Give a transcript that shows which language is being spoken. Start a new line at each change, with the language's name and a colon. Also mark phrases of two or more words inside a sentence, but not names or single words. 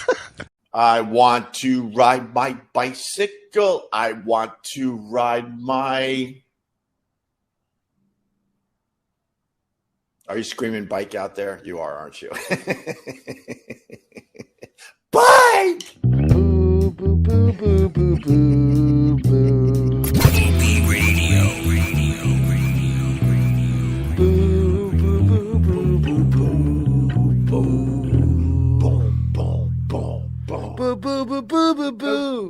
English: I want to ride my bicycle. I want to ride my... Are you screaming bike out there? You are, aren't you? Bike! Boo, boo, boo, boo, boo, boo, boo. Opie Radio. Boo, boo, boo, boo, boo, boo. Boom, boom, boom, boom. Boo, boo, boo, boo, boo, boo.